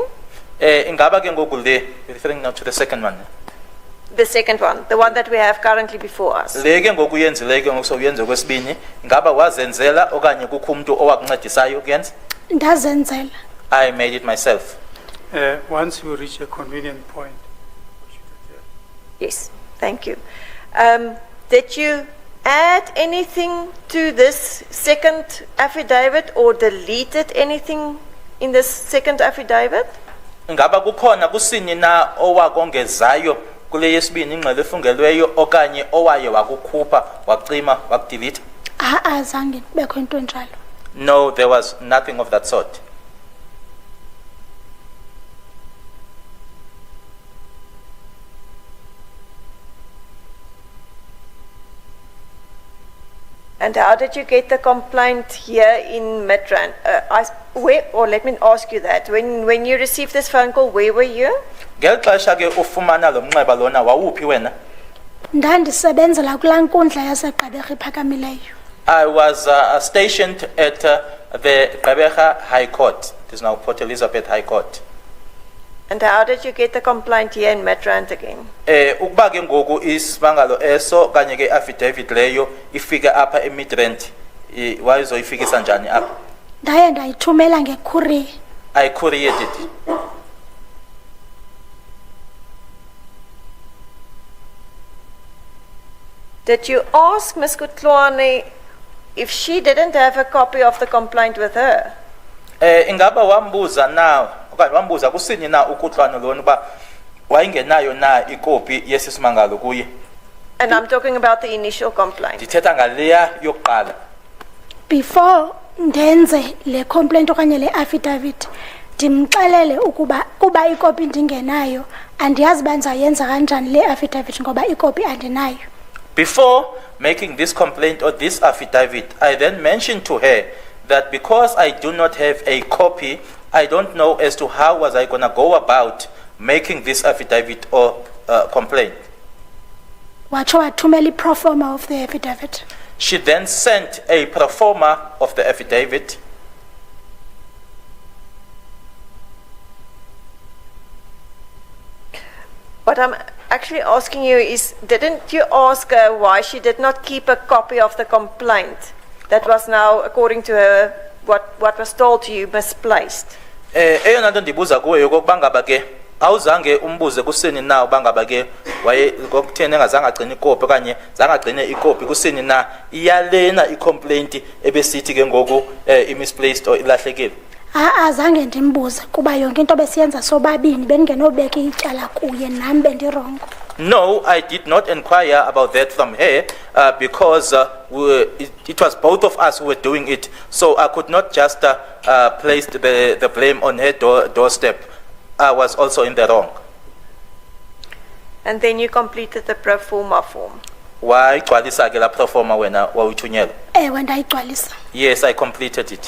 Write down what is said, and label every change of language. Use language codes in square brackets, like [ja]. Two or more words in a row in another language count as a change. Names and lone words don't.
[xh] Ingaba ke ngoku le, [en] referring now to the second one. The second one, the one that we have currently before us. [xh] Le ke ngoku uyenzile ke ngoku soyenze kwesibini, ingaba wazenzela okanye kukho umuntu owakuncedisayo ukuyenza? Ndazenzela. [en] I made it myself. Once you reach a convenient point. Yes, thank you. Did you add anything to this second affidavit or deleted anything in this second affidavit? [xh] Ngaba kukhona kusini na owakongezayo kule yesibini ingxelo efungelweyo okanye owaye wakukhupha wacima wakudelete? Zange kubekho into njalo. [en] No, there was nothing of that sort. And how did you get the complaint here in Midrand? Let me ask you that. When you received this phone call, where were you? [xh] Ngelixesha ke ufumana lo mnxeba lona wawuphi wena? Ndandisebenzela kulaa nkundla yaseGqeberha iphakamileyo. [en] I was stationed at the Gqeberha High Court. It is now Port Elizabeth High Court. And how did you get the complaint here in Midrand again? [xh] Ukuba ke ngoku isibangalo eso kanye ke affidavit leyo ifika apha eMidrand, wayizoyifikisa njani apha? Ndaye ndayithumela ngecourier. [en] I couriered it. Did you ask Ms. Kutlwane if she didn't have a copy of the complaint with her? [xh] Ingaba wambuza na okanye wambuza kusini na uKutlwano lona ba Wayengenayo na ikopi yesisimangalo kuye. [en] And I'm talking about the initial complaint. [xh] Ndithetha ngaleya yokuqala. Before ndenze le complaint okanye le affidavit, ndimxelele ukuba kuba ikopi ndingenayo andiyazi banza yenza kanjani le affidavit ngoba ikopi andinayo. [en] Before making this complaint or this affidavit, I then mentioned to her that because I do not have a copy, I don't know as to how was I going to go about making this affidavit or complaint. [xh] Watsho wathumela [en] pro forma of the affidavit. She then sent a pro forma of the affidavit. What I'm actually asking you is, didn't you ask her why she did not keep a copy of the complaint that was now, according to her, what was told to you, misplaced? [xh] Eyona nto ndibuza kuwe yokokuba ngaba ke awuzange umbuze kusini na ubangaba ke waye kokutheni engazange agcine ikopi okanye zange agcine ikopi kusini na iyalena icomplaint ebesithi ke ngoku [en] misplaced or [xh] ilahlekile. Azange ndimbuze kuba yonke into besiyenza sobabini bengenobeka icala kuye nami bendirongo. [en] No, I did not inquire about that from her because it was both of us who were doing it. So I could not just place the blame on her doorstep. I was also in the wrong. And then you completed the pro forma form. [xh] Why gcwalisa ke la pro forma wena wawuthunyelwa? Ewe ndayigcwalisa. [en] Yes, I completed it.